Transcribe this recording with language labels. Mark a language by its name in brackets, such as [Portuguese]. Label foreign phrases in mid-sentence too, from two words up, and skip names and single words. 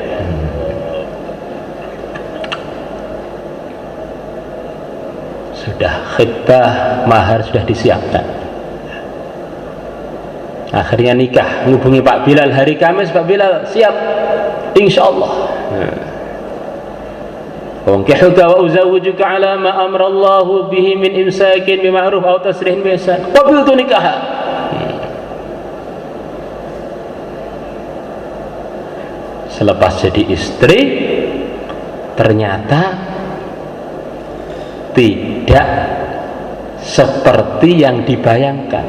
[Indonesian] Sudah khitbah, mahar sudah disiapkan. Akhirnya nikah, menghubungi Pak Bilal hari Kamis. Pak Bilal siap, [Arabic] إن شاء الله. وأنكحك وأزوجك على ما أمر الله به من إمساك بمعروف أو تسريح بإحسان. قبلت نكاح. [Indonesian] Selepas jadi istri, ternyata tidak seperti yang dibayangkan.